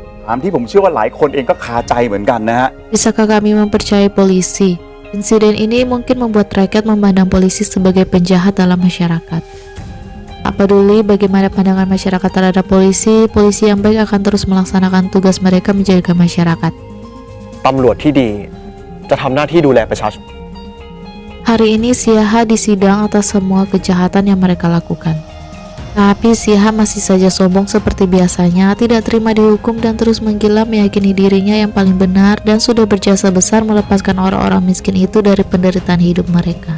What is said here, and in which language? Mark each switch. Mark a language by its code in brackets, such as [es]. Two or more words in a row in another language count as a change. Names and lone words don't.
[id] Bisakah kami mempercayai polisi? Insiden ini mungkin membuat rakyat memandang polisi sebagai penjahat dalam masyarakat. Tak peduli bagaimana pandangan masyarakat terhadap polisi, polisi yang baik akan terus melaksanakan tugas mereka menjaga masyarakat. [th] ตำรวจที่ดีจะทำหน้าที่ดูแลประชาชน [id] Hari ini Siaha disidang atas semua kejahatan yang mereka lakukan. Tapi Siaha masih saja sombong seperti biasanya, tidak terima dihukum dan terus menggila meyakini dirinya yang paling benar dan sudah berjasa besar melepaskan orang-orang miskin itu dari penderitaan hidup mereka.